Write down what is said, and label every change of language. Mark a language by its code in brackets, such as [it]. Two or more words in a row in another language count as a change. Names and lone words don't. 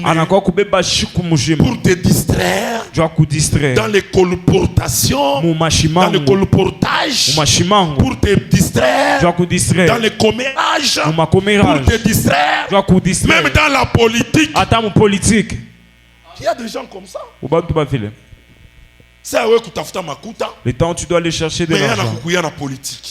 [sw] anakuwa kubeba siku mzima [fr] pour te distraire [sw] jua kudistraire [fr] dans les colportations, [sw] mu [fr] dans le [sw] mashimango, [fr] colportage, [sw] mu mashimango [fr] pour te distraire [sw] jua [fr] dans [sw] kudistraire [fr] les commérages, [sw] mu [fr] pour [sw] makomérage [fr] te distraire [sw] jua kudistraire [fr] même dans la politique. [sw] hata mu politique [fr] Il y a des gens comme ça. [sw] Ubantu bavile. [fr] C'est à eux [sw] kutafuta makuta. [fr] Le temps où tu dois aller chercher de Mais il y a l'argent. [sw] na politique.